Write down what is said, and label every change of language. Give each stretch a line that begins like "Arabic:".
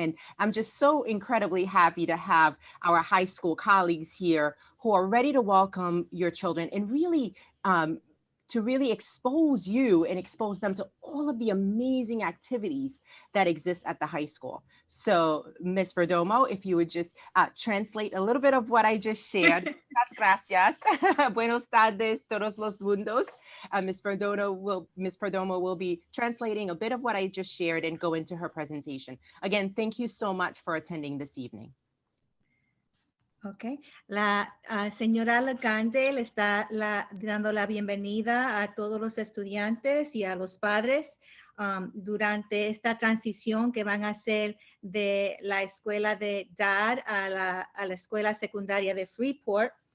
English: And I'm just so incredibly happy to have our high school colleagues here who are ready to welcome your children and really to really expose you and expose them to all of the amazing activities that exist at the high school. So Ms. Perdomo, if you would just translate a little bit of what I just shared.
Spanish: Muchas gracias. Buenos tardes, todos los mundos.
English: Ms. Perdomo will be translating a bit of what I just shared and go into her presentation. Again, thank you so much for attending this evening.
Spanish: Ok, la señora Legande le está dando la bienvenida a todos los estudiantes y a los padres durante esta transición que van a hacer de la escuela de Dodd a la escuela secundaria de Freeport.